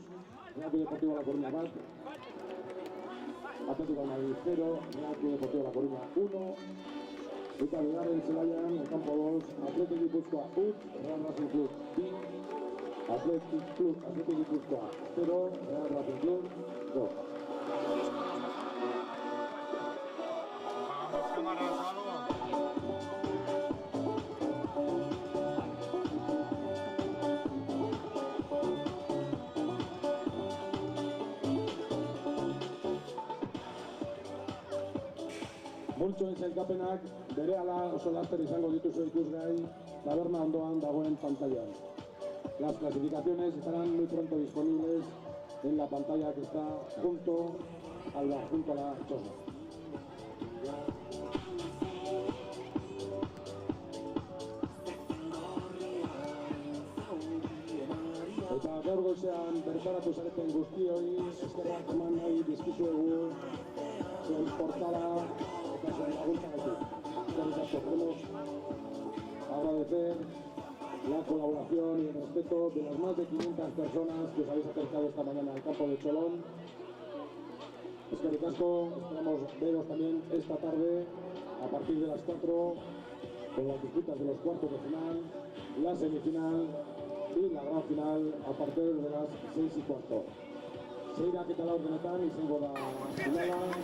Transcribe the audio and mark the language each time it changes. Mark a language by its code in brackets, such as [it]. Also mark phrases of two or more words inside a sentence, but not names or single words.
[eu] Real Club Deportivo La Coruña bat, Atlético Madrid 0, Real Club Deportivo La Coruña 1, eta bigarren zelaian, Campo 2, Atlético Gipuzkoa Utz, Real Racing Club 2, Atlético Gipuzkoa 0, Real Racing Club 2. [es] Vamos, cámaras, algo. [eu] Multzoen sailkapenak berehala oso laster izango dituzu ikusgai taberna ondoan dagoen pantailan. [es] Las clasificaciones estarán muy pronto disponibles en la pantalla que está junto a la choza. [eu] Eta gaur goizean bertaratu zareten guztioi eskerrak eman nahi dizkizuegu zuen portala eta zuen laguntzagatik. [es] Queremos agradecer la colaboración y el respeto de las más de 500 personas que os habéis acercado esta mañana al campo de Cholón. [eu] Eskerrik asko, [es] esperamos veros también esta tarde a partir de las 4 con las disputas de los cuartos de final, la semifinal y la gran final a partir de las 6:15. [eu] Zeirak eta laurdenetan izango da finala.